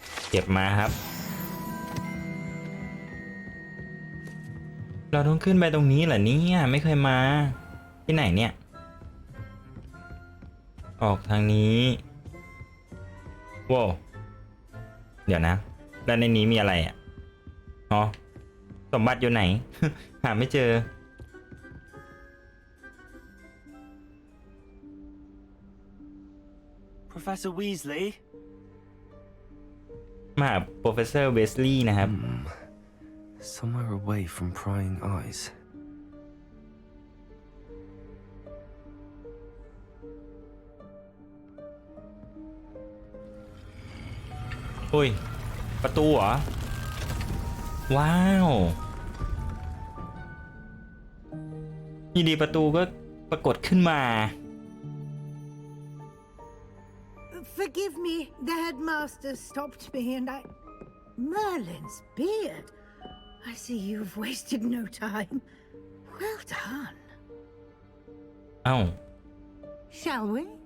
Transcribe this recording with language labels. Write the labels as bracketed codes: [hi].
[th] เก็บมาครับเราต้องขึ้นไปตรงนี้เหรอเนี่ยไม่เคยมาที่ไหนเนี่ยออกทางนี้ว้าวเดี๋ยวนะแล้วในนี้มีอะไรอ่ะอ๋อสมบัติอยู่ไหน หาไม่เจอ [en] Professor Weasley [th] มาหา Professor Weasley นะครับ [en] Somewhere away from prying eyes. [th] อุ้ยประตูเหรอว้าวยินดีประตูก็ปรากฏขึ้นมา [en] Forgive me, the headmaster stopped me and Merlin's beard. I see you've wasted no time. Well done. [th] เอ้า [en] Shall we?